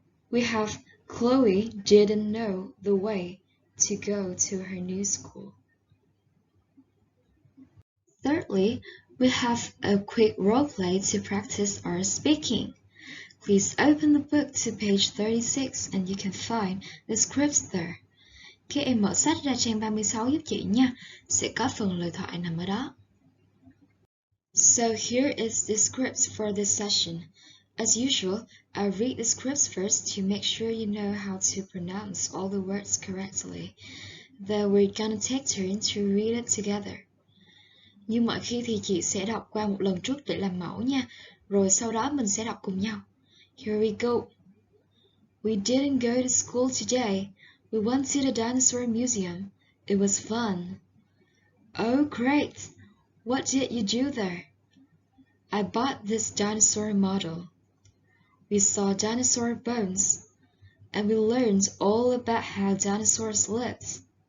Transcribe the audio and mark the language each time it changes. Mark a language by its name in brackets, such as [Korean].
[English] We have Chloe didn't know the way to go to her new school. Thirdly, we have a quick role play to practice our speaking. Please open the book to page 36 and you can find the scripts there. [Vietnamese] Các em mở sách ra trang 36 giúp chị nha, sẽ có phần lời thoại nằm ở đó. [English] So here is the script for this session. As usual, I'll read the scripts first to make sure you know how to pronounce all the words correctly. Then we're gonna take turns to read it together. [Vietnamese] Như mọi khi thì chị sẽ đọc qua một lần trước để làm mẫu nha, rồi sau đó mình sẽ đọc cùng nhau. [English] Here we go. We didn't go to school today. We went to the dinosaur museum. It was fun. Oh, great! What did you do there? I bought this dinosaur model. We saw dinosaur bones, and we learned all about how dinosaurs lived.